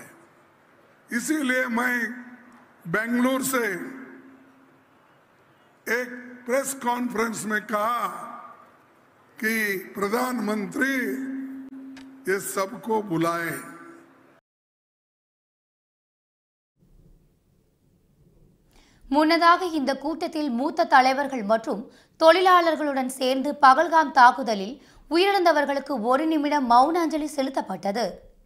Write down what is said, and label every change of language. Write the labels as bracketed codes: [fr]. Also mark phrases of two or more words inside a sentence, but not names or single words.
[hi] इसीलिए मैं बेंगलुरु से एक [en] press conference [hi] में कहा कि प्रधानमंत्री ये सबको बुलाए. [ta] முன்னதாக இந்த கூட்டத்தில் மூத்த தலைவர்கள் மற்றும் தொழிலாளர்களுடன் சேர்ந்து பகல்காம் தாக்குதலில் உயிரிழந்தவர்களுக்கு 1 நிமிடம் மௌன அஞ்சலி செலுத்தப்பட்டது.